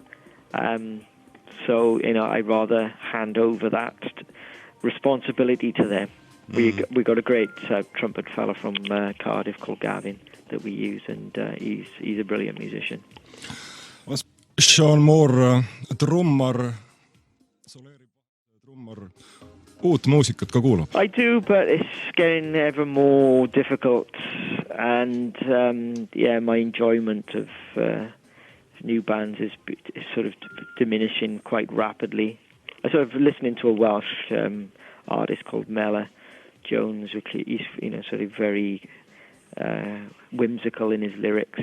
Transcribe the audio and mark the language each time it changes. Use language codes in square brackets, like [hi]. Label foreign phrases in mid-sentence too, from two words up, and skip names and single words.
[en] So, I'd rather hand over that responsibility to them. We got a great trumpet fella from Cardiff called Gavin that we use, and he's a brilliant musician. Sean Moore, [et] trummar, uut muusikat ka kuulab? [en] I do, but it's getting ever more difficult, and my enjoyment of new bands is sort of diminishing quite rapidly. I sort of listening to a Welsh artist called Mela Jones, which he's sort of very whimsical in his lyrics.